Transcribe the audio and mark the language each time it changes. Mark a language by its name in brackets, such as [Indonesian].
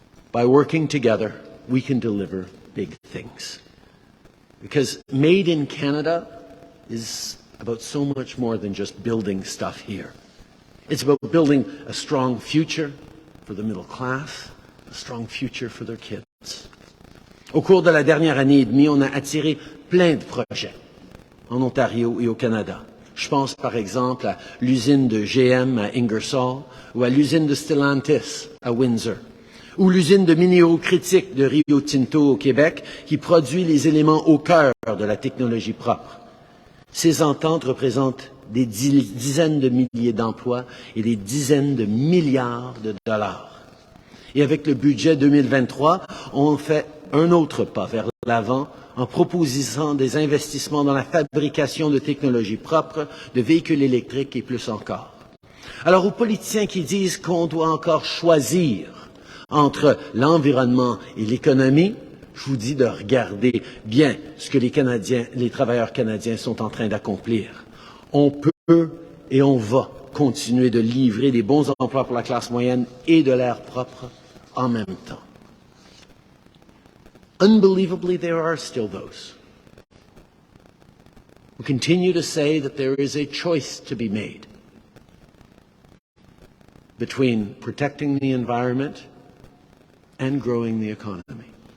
[English] By working together, we can deliver big things. Because made in Canada is about so much more than just building stuff here. It's about building a strong future for the middle class, a strong future for their kids. [French] Au cours de la dernière année et demie, on a attiré plein de projets en Ontario et au Canada. Je pense par exemple à l'usine de GM à Ingersoll ou à l'usine de Stellantis à Windsor ou l'usine de minéraux critiques de Rio Tinto au Québec qui produit les éléments au cœur de la technologie propre. Ces ententes représentent des dizaines de milliers d'emplois et des dizaines de milliards de dollars. Et avec le budget 2023, on fait un autre pas vers l'avant en proposant des investissements dans la fabrication de technologies propres, de véhicules électriques et plus encore. Alors aux politiciens qui disent qu'on doit encore choisir entre l'environnement et l'économie, je vous dis de regarder bien ce que les travailleurs canadiens sont en train d'accomplir. On peut et on va continuer de livrer des bons emplois pour la classe moyenne et de l'air propre en même temps. [English] Unbelievably, there are still those who continue to say that there is a choice to be made between protecting the environment and growing the economy.